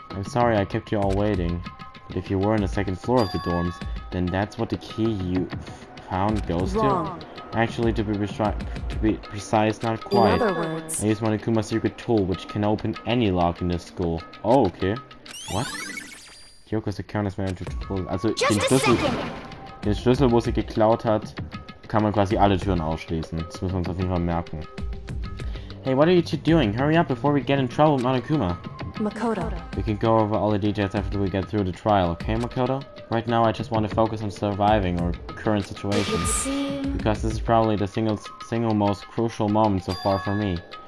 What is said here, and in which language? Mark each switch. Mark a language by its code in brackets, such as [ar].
[en] I'm sorry I kept you all waiting. But if you were on the second floor of the dorms, then that's what the key you found goes Wrong. to? Actually, to be precise, not quite. In other words... I used Monokuma's secret tool, which can open any lock in this school. Oh, okay. What? Kyoko's account is managed to... [de] Also, den Schlüssel, wo sie geklaut hat, kann man quasi alle Türen ausschließen. Das müssen wir uns auf jeden Fall merken. [en] Hey, what are you two doing? Hurry up before we get in trouble with Monokuma. Makoto. We can go over all the details after we get through the trial, okay, Makoto? Right now, I just want to focus on surviving our current situation. Because this is probably the single most crucial moment so far for me.